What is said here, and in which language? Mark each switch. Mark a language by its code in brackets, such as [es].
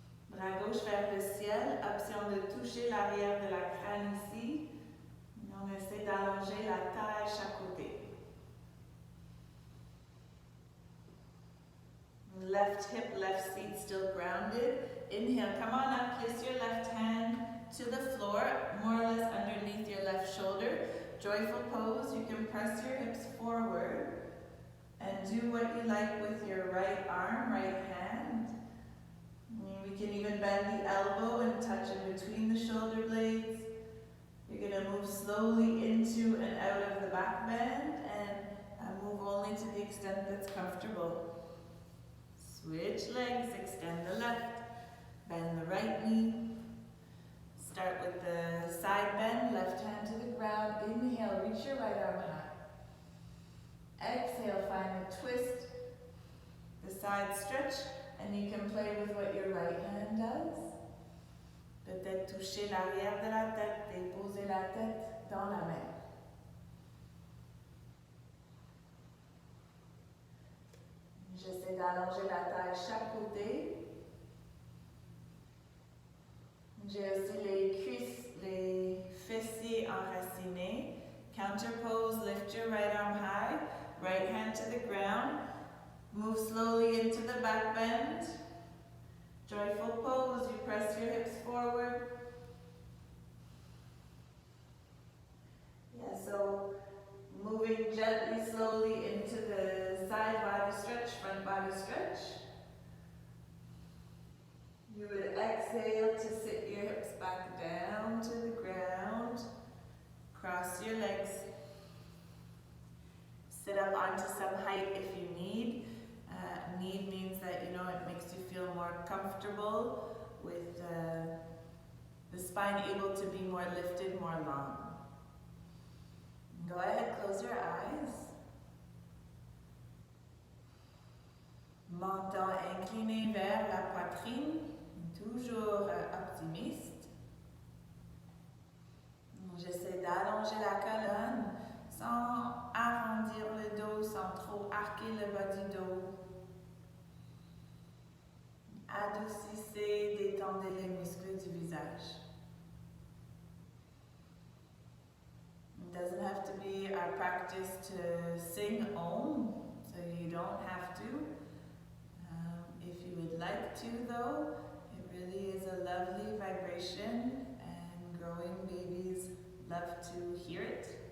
[fr] Bras gauche vers le ciel, option de toucher l'arrière de la crâne ici. On essaie d'allonger la taille chaque côté. [en] Left hip, left seat still grounded. Inhale, come on up, place your left hand to the floor, more or less underneath your left shoulder. Joyful pose, you can press your hips forward and do what you like with your right arm, right hand. We can even bend the elbow and touch in between the shoulder blades. You're going to move slowly into and out of the back bend and move only to the extent that's comfortable. Switch legs, extend the left, bend the right knee. Start with the side bend, left hand to the ground. Inhale, reach your right arm high. Exhale, find a twist, the side stretch, and you can play with what your right hand does. [fr] Peut-être toucher l'arrière de la tête, déposer la tête dans la main. J'essaie d'allonger la taille chaque côté. J'ai aussi les cuisses, les fessiers enracinés. [en] Counter pose, lift your right arm high, right hand to the ground. Move slowly into the back bend. Joyful pose, you press your hips forward. Yeah, so moving gently, slowly into the side body stretch, front body stretch. You would exhale to sit your hips back down to the ground. Cross your legs. Sit up onto some height if you need. Need means that, it makes you feel more comfortable with the spine able to be more lifted, more long. Go ahead, close your eyes. [fr] Menton incliné vers la poitrine, toujours optimiste. J'essaie d'allonger la colonne sans arrondir le dos, sans trop arquer le bas du dos. Adoucissez, détendez les muscles du visage. [en] It doesn't have to be our practice to sing Om, so you don't have to. If you would like to though, it really is a lovely vibration and growing babies love to hear it.